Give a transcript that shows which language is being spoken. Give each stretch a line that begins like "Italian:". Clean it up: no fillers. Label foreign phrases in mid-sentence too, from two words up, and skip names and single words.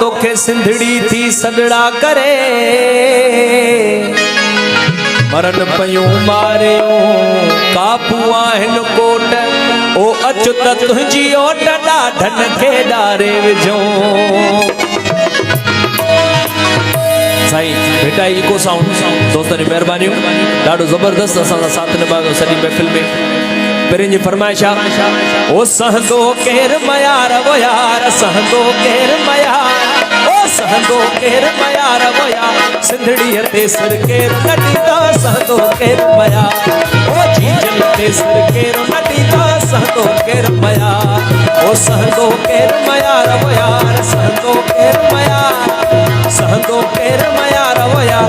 Sindhi: के सिंधड़ी थी सगड़ा करे मरन पयूं मारियो कापू आहिन कोट ओ अचुत तुंहिंजी ओट ॾाढन खे ॾारे विझो साईं बेटा
English: echo sound
Sindhi: दोस्तनि महिरबानियूं ॾाढो ज़बरदस्त असां साथ निभायो सॼी महफ़िल में पहिरीं जी फरमाइश आहे ओ सहंदो केर मयार वो यार सहंदो केर मयार ओ सहंदो केर मयार वो यार सिंधड़ीअ ते सिर केर नॾींदो सहंदो केर मयार ओ झीझल ते सिर केर नॾींदो सहंदो केर मयार ओ सहंदो केर मयार वो यार सहंदो केर मयार सहंदो केर मयार वो यार